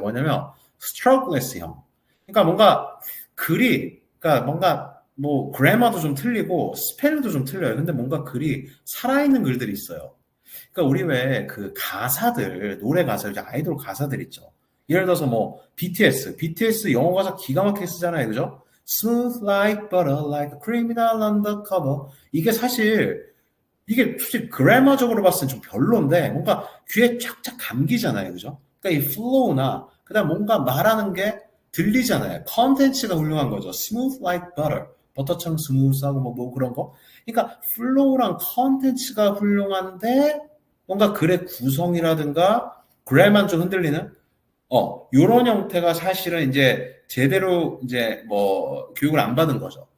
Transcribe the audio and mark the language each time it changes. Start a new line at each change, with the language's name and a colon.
Korean: 뭐냐면 스트러글레스형. 그러니까 뭔가 글이 그러니까 뭔가 뭐 그래머도 좀 틀리고 스펠도 좀 틀려요. 근데 뭔가 글이 살아있는 글들이 있어요. 그러니까 우리 왜 그 가사들 노래 가사 이제 아이돌 가사들 있죠. 예를 들어서 뭐 BTS 영어 가사 기가 막히게 쓰잖아요, 그죠?
English: Smooth like butter, like a criminal undercover.
Korean: 이게 사실 이게 솔직히 그래머적으로 봤을 때 좀 별론데 뭔가 귀에 쫙쫙 감기잖아요, 그죠? 그러니까 이 플로우나 그다음 뭔가 말하는 게 들리잖아요. 컨텐츠가 훌륭한 거죠.
English: Smooth like butter.
Korean: 버터처럼 스무스하고 뭐 그런 거. 그러니까 플로우랑 컨텐츠가 훌륭한데 뭔가 글의 구성이라든가 그래만 좀 흔들리는 요런 형태가 사실은 이제 제대로 이제 뭐 교육을 안 받은 거죠.